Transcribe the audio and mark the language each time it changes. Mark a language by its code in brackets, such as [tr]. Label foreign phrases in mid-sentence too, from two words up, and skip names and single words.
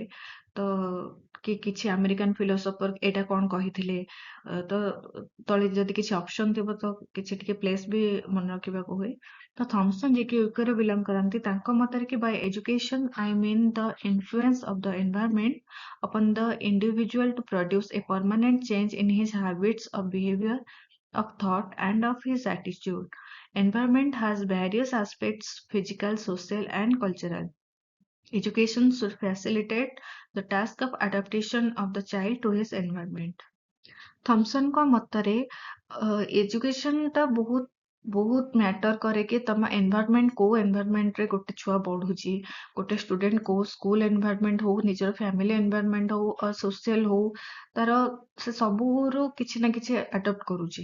[or] ତ କି କିଛି [en] American philosopher [or] ଏଇଟା କଣ କହିଥିଲେ, ତ ତଳେ ଯଦି କିଛି ଅପସନ ଥିବ ତ କିଛି ଟିକେ ପ୍ଲେସ୍ ବି ମନେ ରଖିବାକୁ ହୁଏ। ତ ଥମସନ୍ ଯିଏକି ୟୁକେରୁ ବିଲଙ୍ଗ କରନ୍ତି, ତାଙ୍କ ମତରେ କି [en] by education I mean the influence of the environment upon the individual to produce a permanent change in his habits of behavior, of thought, and of his attitude. Environment has various aspects: physical, social, and cultural. Education should facilitate the task of adaptation of the child to his environment. [or] ଥମସନଙ୍କ ମତରେ ଏଜୁକେସନଟା ବହୁତ ମ୍ୟାଟର କରେ କି ତମ ଏନଭାୟରମେଣ୍ଟ, କୋଉ ଏନଭାୟରମେଣ୍ଟରେ ଗୋଟେ ଛୁଆ ବଢୁଛି, ଗୋଟେ ଷ୍ଟୁଡେଣ୍ଟ କୋଉ [en] school environment [or] ହଉ, ନିଜର [en] family environment [or] ହଉ, ସୋସିଆଲ ହଉ, ତାର ସେ ସବୁରୁ କିଛି ନା କିଛି ଆଡପ୍ଟ କରୁଛି।